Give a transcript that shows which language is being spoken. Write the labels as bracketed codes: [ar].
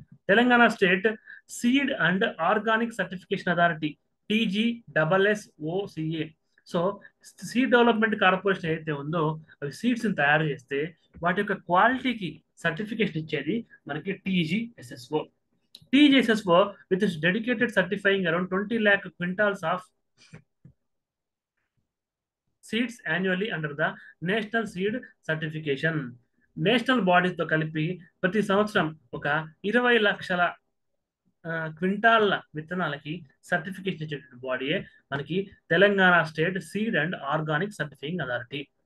[te] Telangana state seed and organic certification authority TGSSOCA. So seed development corporation ఏదైతే ఉందో అవి seeds తయారు చేస్తే వాటి యొక్క క్వాలిటీకి సర్టిఫికేషన్ ఇచ్చేది మనకి TGSSO. [en] TGSSO with its dedicated certifying around 20 lakh quintals of seeds annually under the national seed certification. [te] National బాడీతో కలిపి ప్రతి సంవత్సరం ఒక 20 లక్షల క్వింటాల్ల విత్తనాలకి సర్టిఫికేషన్ ఇచ్చేటువంటి బాడీయే మనకి Telangana state seed and organic certifying authority.